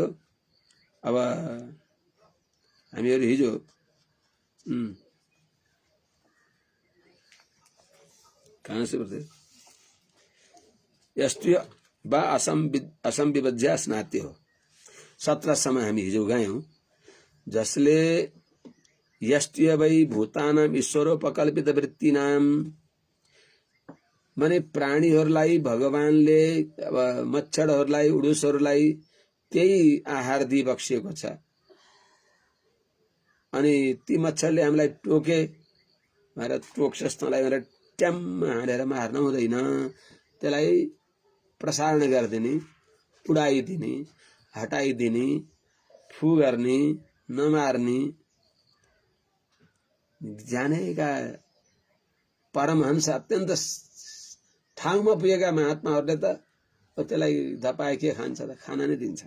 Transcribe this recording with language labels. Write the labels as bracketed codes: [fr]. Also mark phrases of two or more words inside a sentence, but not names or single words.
[ne] अब हामीहरू हिजो कहाँ से पढ्थे? [sa] यस्तु वा असंविभज्य स्नात्य [ne] हो 17 सम्म हामी हिजो गयौं। [sa] जसले यस्तु वै भूतानाम ईश्वरोपकल्पित वृत्तिनाम, [ne] माने प्राणीहरूलाई भगवानले मच्छरहरूलाई उडुसहरूलाई त्यही आहार दिई बक्सिएको छ। अनि ती मच्छरले हामीलाई टोके भनेर टोक्छस् तँलाई भनेर ट्याम्म हानेर मार्न हुँदैन, त्यसलाई प्रसारण गरिदिने, उडाइदिने, हटाइदिने, फू गर्ने, नमार्ने जानेका परमहंस अत्यन्त ठाउँमा पुगेका महात्माहरूले त त्यसलाई धपाए के खान्छ त, खाना नै दिन्छन्।